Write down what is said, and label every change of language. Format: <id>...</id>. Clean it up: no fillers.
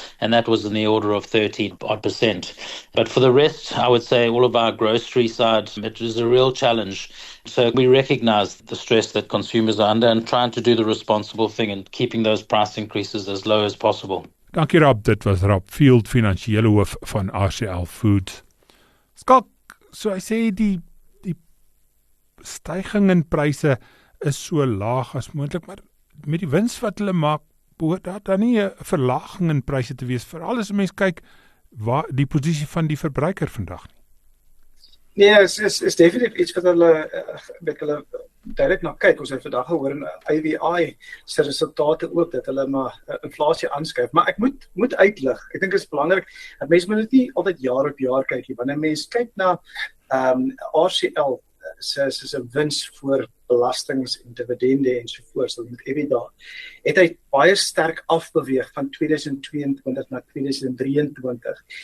<en>And that was in the order of 13%. But for the rest, I would say all of our grocery side, it is a real challenge. So we recognize the stress that consumers are under and trying to do the responsible thing and keeping those price increases as low as possible.</en> <af>Dankie Rob, dit was Rob Field, finansiële hoof van RCL Foods. Skalk, so hy sê die stygings in pryse is so laag as moontlik, maar met die wins wat hulle maak, behoort daar dan nie 'n verlaging in pryse te wees, veral as 'n mens kyk waar die posisie van die verbruiker vandag nie. Nee, is definitief iets wat hulle duidelik na kyk. Ons het vandag gehoor in IWI se resultate ook dat hulle maar inflasie aanskuif. Maar ek moet uitlig. Ek dink dit is belangrik dat mense moet nie altyd jaar op jaar kyk nie. Wanneer mense kyk na RCL se wins voor belastings en dividende ensovoorts, met EBITDA, het hy baie sterk afbeweeg van 2022 na 2023.</af>